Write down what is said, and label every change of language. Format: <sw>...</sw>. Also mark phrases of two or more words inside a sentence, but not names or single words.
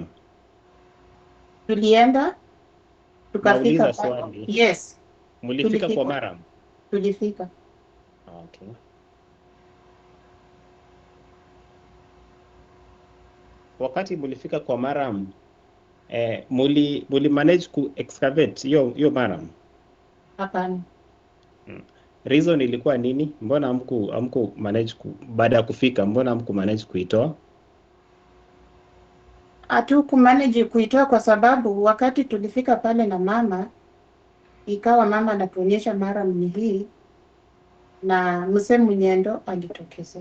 <sw>Tulienda tukafika. Nauliza swali. Yes. Mlifika kwa maram? Tulifika. Okay. Wakati mlifika kwa maram, muli manage ku excavate hiyo maram? Hapana. Reason ilikuwa nini? Mbona hamku manage baada ya kufika, mbona hamku manage kuitoa? Hatuku manage kuitoa kwa sababu wakati tulifika pale na mama, ikawa mama anatuonyesha maram ni hii, na mzee Munyendo alitokeza.</sw>